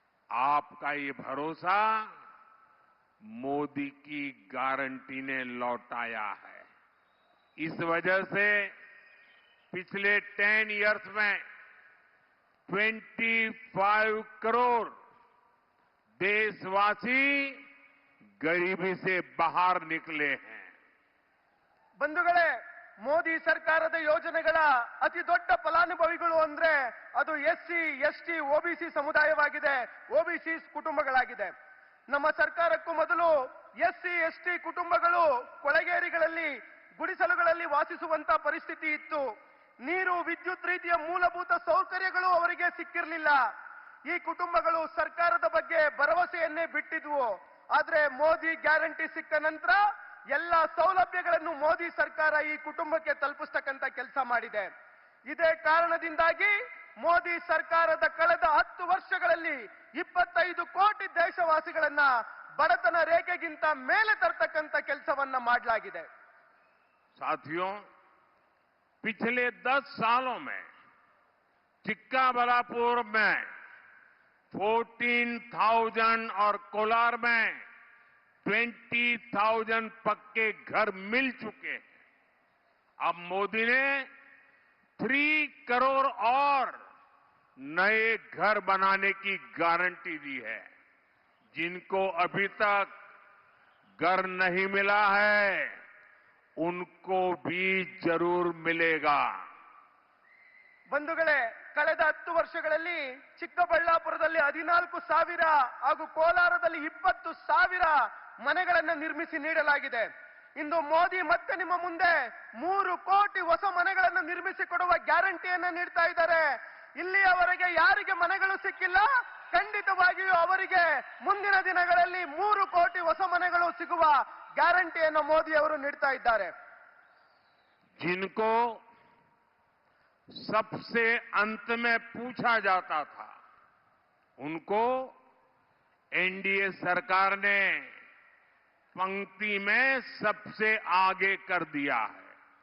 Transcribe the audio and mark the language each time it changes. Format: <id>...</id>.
<hi>आपका ये भरोसा मोदी की गारंटी ने लौटाया है। इस वजह से पिछले 10 इयर्स में 25 करोड़ देशवासी गरीबी से बाहर निकले हैं।</hi> <kn>ಬಂಧುಗಳೇ, ಮೋದಿ ಸರ್ಕಾರದ ಯೋಜನೆಗಳ ಅತಿ ದೊಡ್ಡ ಫಲಾನುಭವಿಗಳು ಅಂದ್ರೆ ಅದು ಎಸ್ಸಿ, ಎಸ್ಟಿ, ಓಬಿಸಿ ಸಮುದಾಯವಾಗಿದೆ, ಓಬಿಸಿ ಕುಟುಂಬಗಳಾಗಿದೆ. ನಮ್ಮ ಸರ್ಕಾರಕ್ಕೂ ಮೊದಲು ಎಸ್ಸಿ, ಎಸ್ಟಿ ಕುಟುಂಬಗಳು ಕೊಳಗೇರಿಗಳಲ್ಲಿ, ಗುಡಿಸಲುಗಳಲ್ಲಿ ವಾಸಿಸುವಂತ ಪರಿಸ್ಥಿತಿ ಇತ್ತು. ನೀರು, ವಿದ್ಯುತ್ ರೀತಿಯ ಮೂಲಭೂತ ಸೌಕರ್ಯಗಳು ಅವರಿಗೆ ಸಿಕ್ಕಿರಲಿಲ್ಲ. ಈ ಕುಟುಂಬಗಳು ಸರ್ಕಾರದ ಬಗ್ಗೆ ಭರವಸೆಯನ್ನೇ ಬಿಟ್ಟಿದ್ವು. ಆದ್ರೆ ಮೋದಿ ಗ್ಯಾರಂಟಿ ಸಿಕ್ಕ ನಂತರ ಎಲ್ಲ ಸೌಲಭ್ಯಗಳನ್ನು ಮೋದಿ ಸರ್ಕಾರ ಈ ಕುಟುಂಬಕ್ಕೆ ತಲುಪಿಸ್ತಕ್ಕಂಥ ಕೆಲಸ ಮಾಡಿದೆ. ಇದೇ ಕಾರಣದಿಂದಾಗಿ ಮೋದಿ ಸರ್ಕಾರದ ಕಳೆದ 10 ವರ್ಷಗಳಲ್ಲಿ 25 ಕೋಟಿ ದೇಶವಾಸಿಗಳನ್ನ ಬಡತನ ರೇಖೆಗಿಂತ ಮೇಲೆ ತರ್ತಕ್ಕಂಥ ಕೆಲಸವನ್ನ ಮಾಡಲಾಗಿದೆ.</kn> <hi>साथियों, पिछले 10 सालों में चिक्काबल्लापुर में 14,000 और कोलार में 20,000 पक्के घर मिल चुके हैं। अब मोदी ने 3 करोड़ और नए घर बनाने की गारंटी दी है। जिनको अभी तक घर नहीं मिला है उनको भी जरूर मिलेगा।</hi> <kn>ಬಂಧುಗಳೇ, ಕಳೆದ 10 ವರ್ಷಗಳಲ್ಲಿ ಚಿಕ್ಕಬಳ್ಳಾಪುರದಲ್ಲಿ 14,000 ಹಾಗೂ ಕೋಲಾರದಲ್ಲಿ 20,000 ಮನೆಗಳನ್ನು ನಿರ್ಮಿಸಿ ನೀಡಲಾಗಿದೆ. ಇಂದು ಮೋದಿ ಮತ್ತೆ ನಿಮ್ಮ ಮುಂದೆ 3 ಕೋಟಿ ಹೊಸ ಮನೆಗಳನ್ನು ನಿರ್ಮಿಸಿ ಕೊಡುವ ಗ್ಯಾರಂಟಿಯನ್ನ ನೀಡ್ತಾ ಇದ್ದಾರೆ. ಇಲ್ಲಿಯವರೆಗೆ ಯಾರಿಗೆ ಮನೆಗಳು ಸಿಕ್ಕಿಲ್ಲ, ಖಂಡಿತವಾಗಿಯೂ ಅವರಿಗೆ ಮುಂದಿನ ದಿನಗಳಲ್ಲಿ 3 ಕೋಟಿ ಹೊಸ ಮನೆಗಳು ಸಿಗುವ ಗ್ಯಾರಂಟಿಯನ್ನು ಮೋದಿ ಅವರು ನೀಡ್ತಾ ಇದ್ದಾರೆ.</kn> <hi>जिनको सबसे अंत में पूछा जाता था उनको एनडीए सरकार ने पंक्ति में सबसे आगे कर दिया है।</hi>